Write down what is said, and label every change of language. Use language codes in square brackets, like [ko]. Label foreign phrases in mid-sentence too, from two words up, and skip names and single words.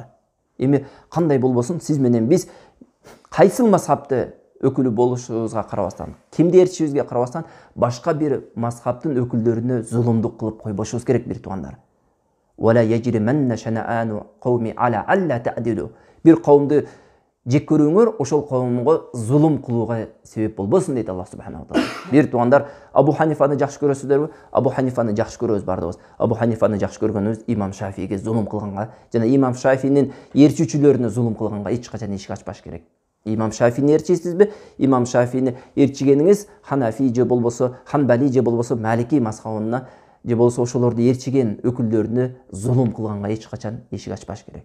[ky] Эми кандай болбосун, сиз менен биз кайсыл мазхабты өкүлү болушубузга карабастан, кимди ээрчишибизге карабастан, башка бир мазхабтын өкүлдөрүнө зулумдук кылып койбошубуз керек, бир туугандар. [ar] ولا يجرمن شنآن قوم على ألا تعدلوا. [ky] Бир кавымды жек көрүүңөр ошол кавымга зулум кылууга себеп болбосун дейт [ar] الله سبحانه وتعالى. [ky] Бир туугандар, Абу Ханифаны жакшы көрөсүздөрбү? Абу Ханифаны жакшы көрөбүз бардыгыбыз. Абу Ханифаны жакшы көргөнүбүз Имам Шафиге зулум кылганга жана Имам Шафинин ээрчүүчүлөрүнө зулум кылганга эч качан эшик ачпаш керек. Имам Шафини ээрчисизби? Имам Шафини ээрчигениңиз Ханафи же болбосо Ханбали же болбосо Малики мазхабына же болбосо ошолорду ээрчиген өкүлдөрүнө зулум кылганга эч качан эшик ачпаш керек.